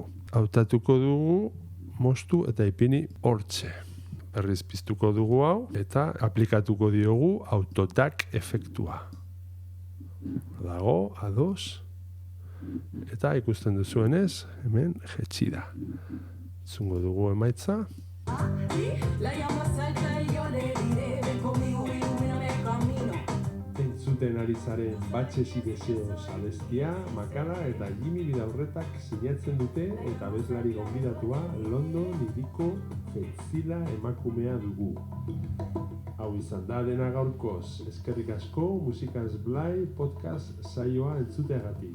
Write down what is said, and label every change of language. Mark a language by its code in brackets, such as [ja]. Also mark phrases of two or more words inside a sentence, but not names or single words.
[eu] Hautatuko dugu moztu eta ipini hortxe. Berriz piztuko dugu hau eta aplikatuko diogu autotak efektua. Dago, ados. Eta ikusten duzuenez, hemen jetxi da. Zungo dugu emaitza. [es] La llama salta y yo le diré, ven conmigo, ilumíname el camino. [eu] Entzuten ari zaren Batxes y Deseos abestia, Makala eta Jimmy Bidaurretak sinatzen dute eta abeslari gonbidatua London hiriko Fetzila emakumea dugu. Hau izan da dena gaurkoz, eskerrik asko Musikaz Blai podcast saioa entzuteagatik.